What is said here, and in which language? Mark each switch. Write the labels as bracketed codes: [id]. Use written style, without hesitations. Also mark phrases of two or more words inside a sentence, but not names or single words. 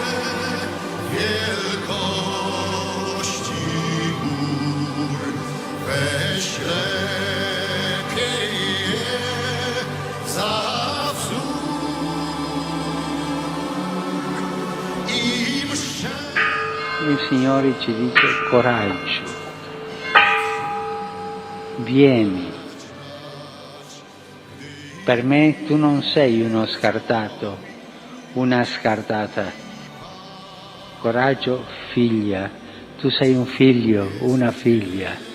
[pl] wielkości gór, weź lepiej je za wzór. Im [it] Il Signore ci dice coraggio, vieni. Per me tu non sei uno scartato, una scartata. Coraggio, figlia, tu sei un figlio, una figlia.